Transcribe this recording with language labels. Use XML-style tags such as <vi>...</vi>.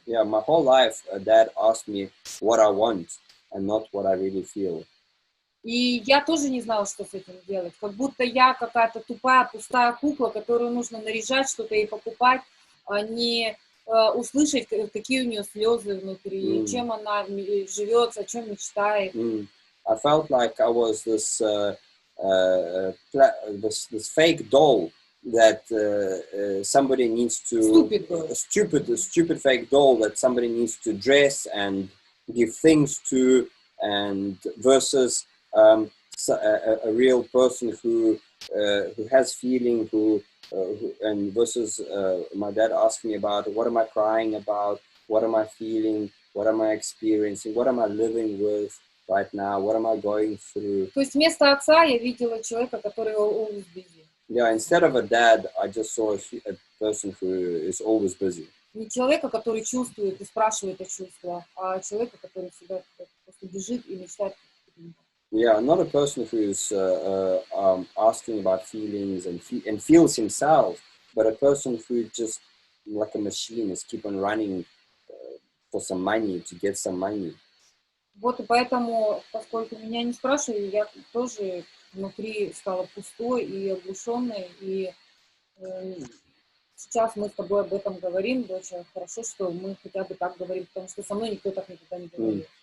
<en>Yeah, my whole life, Dad asked me what I want and not what I really feel.</en> <ru>И я тоже не знала, что с этим делать. Как будто я какая-то тупая, пустая кукла, которую нужно наряжать, что-то ей покупать, а не услышать, какие у нее слезы внутри, чем она живет, о чем мечтает.</ru> <en>I felt like I was this fake doll that somebody needs to stupid fake doll that somebody needs to dress and give things to, and versus a real person who has feeling, and versus my dad asked me about what am I crying about, what am I feeling, what am I experiencing, what am I living with right now, what am I going through.</en> <ru>То есть вместо отца я видела человека, который</ru> <en>always busy. Yeah, instead of a dad, I just saw a person who is always busy.</en> <ru>Не человека, который чувствует и спрашивает о чувствах, а человека, который всегда просто бежит и мечтает.</ru> <en>Yeah, not a person who's asking about feelings and feels himself, but a person who just, like a machine, is keep on running for some money, to get some money.</en> <ru>Вот и поэтому, поскольку меня не спрашивали, я тоже внутри стала пустой и оглушенной, и сейчас мы с тобой об этом говорим, очень хорошо, что мы хотя бы так говорим, потому что со мной никто так никогда не говорил.</ru>